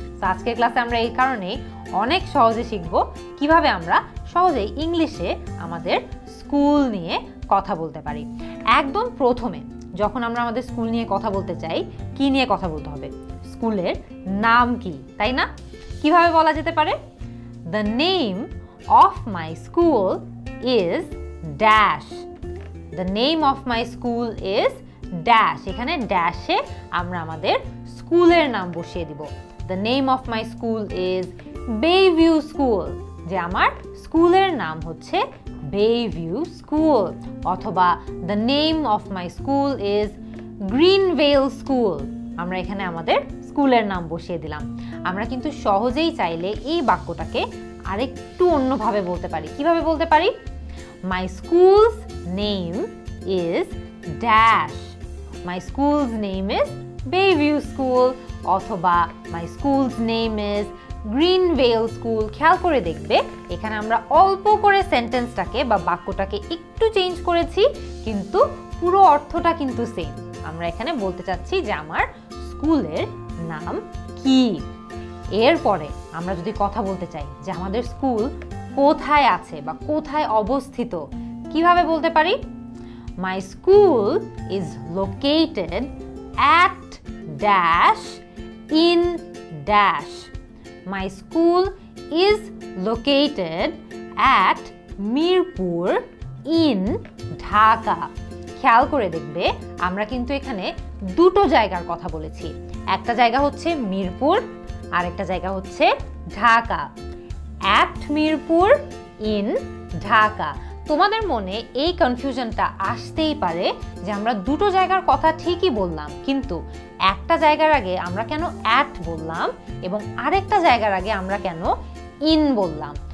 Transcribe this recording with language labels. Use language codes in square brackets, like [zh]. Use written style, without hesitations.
[bn] তো আজকের ক্লাসে আমরা এই কারণেই অনেক সহজে শিখব কিভাবে আমরা সহজেই ইংলিশে আমাদের স্কুল নিয়ে কথা বলতে পারি। একদম প্রথমে যখন আমরা আমাদের স্কুল নিয়ে কথা বলতে চাই, কি নিয়ে কথা বলতে হবে? স্কুলের নাম কি, তাই না? কিভাবে বলা যেতে পারে? [en] The name of my school is dash. The name of my school is dash. [bn] এখানে ড্যাশে আমরা আমাদের স্কুলের নাম বসিয়ে দিব। [en] The name of my school is Bayview School. [bn] যে আমার স্কুলের নাম হচ্ছে Bayview School। [en] অথবা the name of my school is Greenvale School. [bn] আমরা এখানে আমাদের স্কুলের নাম বসিয়ে দিলাম। আমরা কিন্তু সহজেই চাইলে এই বাক্যটাকে আরেকটু অন্যভাবে বলতে পারি। কিভাবে বলতে পারি? [en] My school's name is dash. My school's name is Bayview School. অথবা my school's name is Greenvale School। [bn] খেয়াল করে দেখবে এখানে আমরা অল্প করে সেন্টেন্সটাকে বা বাক্যটাকে একটু চেঞ্জ করেছি, কিন্তু পুরো অর্থটা কিন্তু সেম। আমরা এখানে বলতে চাচ্ছি যে আমার স্কুলের নাম কি। এরপরে আমরা যদি কথা বলতে চাই যে আমাদের স্কুল কোথায় আছে বা কোথায় অবস্থিত, কিভাবে বলতে পারি? [en] My school is located at dash in dash. My school is located at Mirpur in Dhaka. [bn] খেয়াল করে দেখবে আমরা কিন্তু এখানে দুটো জায়গার কথা বলেছি। একটা জায়গা হচ্ছে মিরপুর, আর একটা জায়গা হচ্ছে ঢাকা। at Mirpur in Dhaka. তোমাদের মনে এই কনফিউশনটা আসতেই পারে যে আমরা দুটো জায়গার কথা ঠিকই বললাম, কিন্তু একটা জায়গার আগে আমরা কেন at বললাম এবং আরেকটা জায়গার আগে আমরা কেন in বললাম।